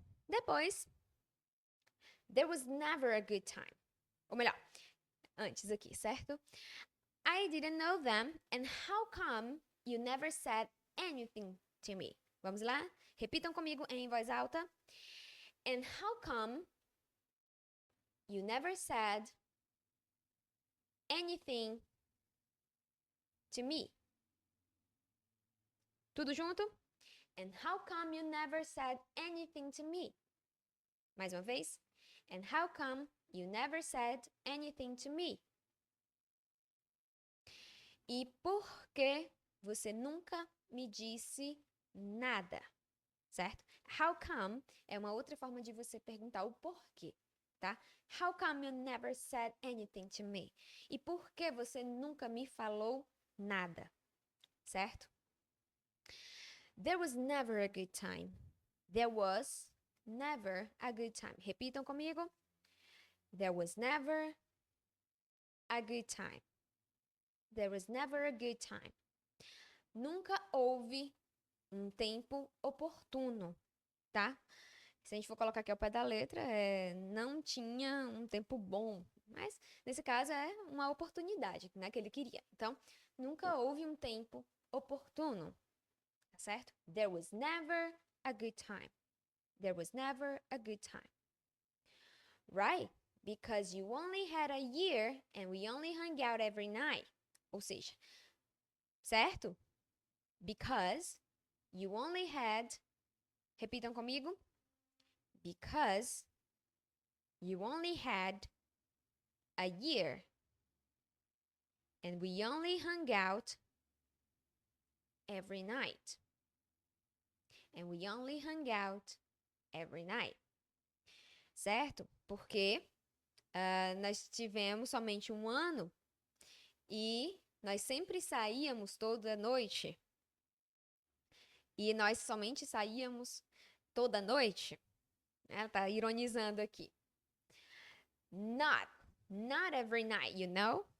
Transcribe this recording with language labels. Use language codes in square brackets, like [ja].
[en] Depois, there was never a good time. [pt] Ou melhor, antes aqui, certo? [en] I didn't know them, and how come you never said anything to me? [pt] Vamos lá? Repitam comigo em voz alta. [en] And how come you never said anything to me? [pt] Tudo junto? [en] And how come you never said anything to me? [pt] Mais uma vez. [en] And how come you never said anything to me? [pt] E por que você nunca me disse nada? Certo? How come é uma outra forma de você perguntar o porquê, tá? [en] How come you never said anything to me? [pt] E por que você nunca me falou nada? Certo? [en] There was never a good time. There was never a good time. [pt] Repitam comigo. [en] There was never a good time. There was never a good time. [pt] Nunca houve um tempo oportuno, tá? Se a gente for colocar aqui ao pé da letra, não tinha um tempo bom. Mas, nesse caso, é uma oportunidade, né, que ele queria. Então, nunca houve um tempo oportuno, tá certo? [en] There was never a good time. There was never a good time. Right? Because you only had a year and we only hung out every night. [pt] Ou seja, certo? [en] Because you only had, [pt] repitam comigo. [en] Because you only had a year and we only hung out every night. And we only hung out every night. [pt] Certo? Porque nós tivemos somente um ano e nós sempre saíamos toda noite. E nós somente saíamos toda noite. Ela tá ironizando aqui. [en] Not every night, you know?